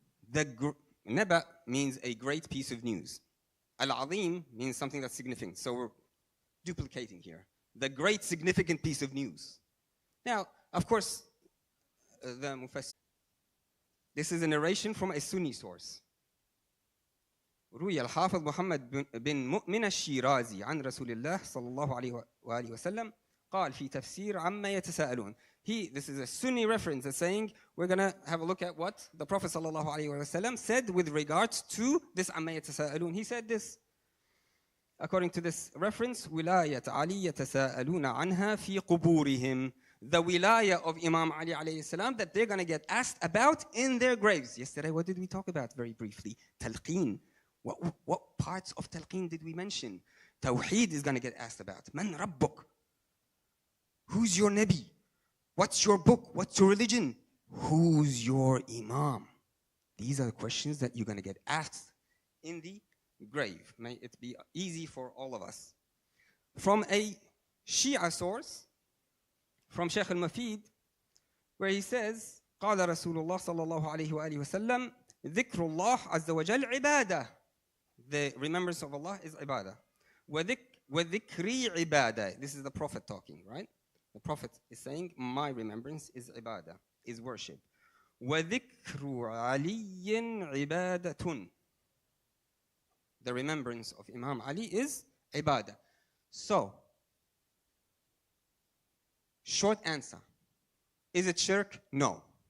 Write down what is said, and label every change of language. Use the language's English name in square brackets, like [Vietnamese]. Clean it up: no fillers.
[English] The Naba means a great piece of news. Al-Azim means something that's significant. So we're duplicating here. The great significant piece of news. Now, of course, the Mufassir. This is a narration from a Sunni source. [Arabic] روي الحافظ محمد بن مؤمن الشيرازي عن رسول الله صلى الله عليه وآله وسلم قال في تفسير عما يتساءلون. [English] This is a Sunni reference that's saying we're going to have a look at what the Prophet صلى الله عليه وسلم said with regards to this [Arabic] عما يتساءلون. [English] He said this, according to this reference, [Arabic] ولاية علي يتساءلون عنها في قبورهم. [English] The wilaya of Imam Ali alayhi salam that they're going to get asked about in their graves. Yesterday, what did we talk about very briefly? Talqeen. What parts of Talqeen did we mention? Tawheed is going to get asked about. Man Rabbuk? Who's your Nabi? What's your book? What's your religion? Who's your Imam? These are the questions that you're going to get asked in the grave. May it be easy for all of us. From a Shia source, from Shaykh al-Mafid, where he says, [Arabic] قال رسول الله صلى الله عليه وآله وسلم ذكر الله عز وجل عبادة. [English] The remembrance of Allah is ibadah. [Arabic] وذكري عبادة. [English] This is the Prophet talking, right? The Prophet is saying, my remembrance is ibadah, is worship. [Arabic] وذكر علي عبادة. [English] The remembrance of Imam Ali is ibadah. So, short answer. Is it shirk? No.